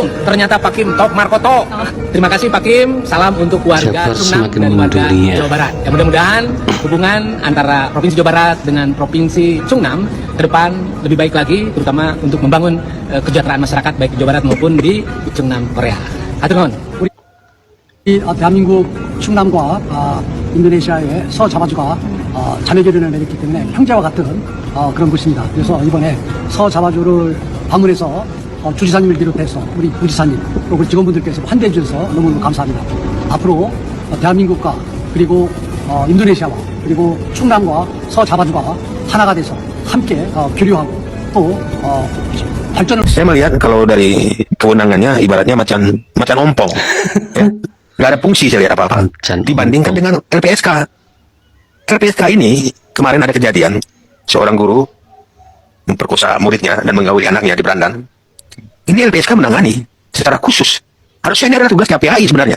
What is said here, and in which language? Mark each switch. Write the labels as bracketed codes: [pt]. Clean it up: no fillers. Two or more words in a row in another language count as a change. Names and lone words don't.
[id] Ternyata Pak Kim Top Markoto. Terima kasih Pak Kim. Salam untuk keluarga Chung Nam dan warga Jawa Barat. Ya, mudah-mudahan hubungan antara Provinsi Jawa Barat dengan Provinsi Chung Nam ke depan lebih baik lagi, terutama untuk membangun kesejahteraan masyarakat baik di Jawa Barat maupun di Chung Nam Korea. [ko] 하여튼 대한민국 충남과 인도네시아의 서자바주가 자매결연을 맺었기 때문에 형제와 같은 그런 곳입니다. 그래서 이번에 서자바주를 방문해서 주지사님을 비롯해서 우리 부지사님 또 우리 직원분들께서 환대해 주셔서 너무너무 감사합니다. 앞으로 대한민국과 그리고 인도네시아와 그리고 충남과 서자바주가 하나가 돼서 함께 교류하고 또 발전을. [id] Saya melihat kalau dari kewenangannya ibaratnya macan ompong, ya. Nggak ada fungsi saya lihat apa-apa dibandingkan dengan LPSK. LPSK ini kemarin ada kejadian seorang guru memperkosa muridnya dan menggauli anaknya di Berandan. Ini LPSK menangani secara khusus. Harusnya ini adalah tugas KPAI sebenarnya.